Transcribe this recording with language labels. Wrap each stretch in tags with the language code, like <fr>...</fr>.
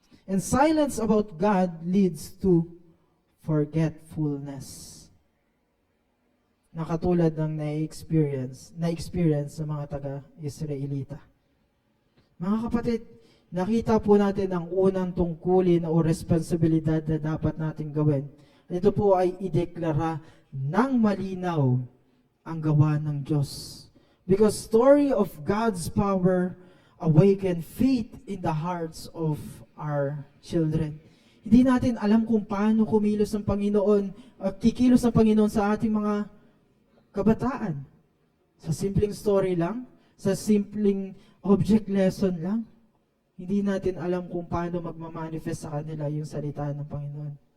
<en>And silence about God leads to forgetfulness.</en> <tl>Nakatulad ng na-experience ng mga taga-Israelita. Mga kapatid, nakita po natin ang unang tungkulin o responsibilidad na dapat natin gawin. Ito po ay ideklara ng malinaw ang gawa ng Diyos.</tl> <en>Because story of God's power awaken faith in the hearts of our children.</en> <tl>Hindi natin alam kung paano kumilos ng Panginoon, kikilos ng Panginoon sa ating mga kabataan. Sa simpleng story lang, sa simpleng object lesson lang, hindi natin alam kung paano magmamanifest sa kanila yung salita ng Panginoon.</tl>